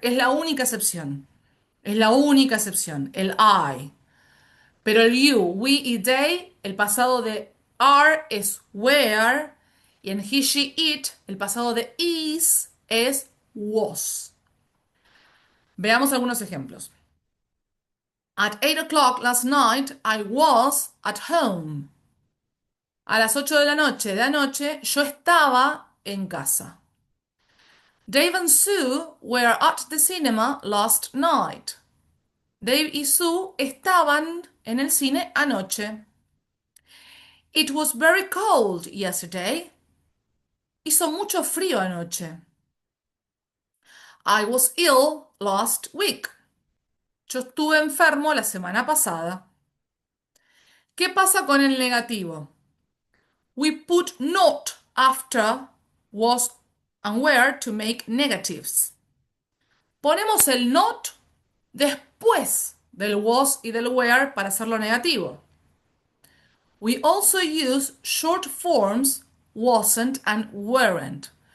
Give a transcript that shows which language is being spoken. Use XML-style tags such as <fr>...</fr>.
<es>Es la única excepción. Es la única excepción, el I. Pero el you, we y they, el pasado de are es were. Y en he, she, it, el pasado de is es was. Veamos algunos ejemplos.</es> <en>At 8 o'clock last night, I was at home.</en> <es>A las 8 de la noche de anoche yo estaba en casa.</es> <en>Dave and Sue were at the cinema last night.</en> <es>Dave y Sue estaban en el cine anoche.</es> <en>It was very cold yesterday.</en> <es>Hizo mucho frío anoche.</es> <en>I was ill last week.</en> <es>Yo estuve enfermo la semana pasada. ¿Qué pasa con el negativo?</es> <en>We put not after was and were to make negatives.</en> <es>Ponemos el not después del was y del were para hacerlo negativo.</es> <en>We also use short forms wasn't and weren't.</en>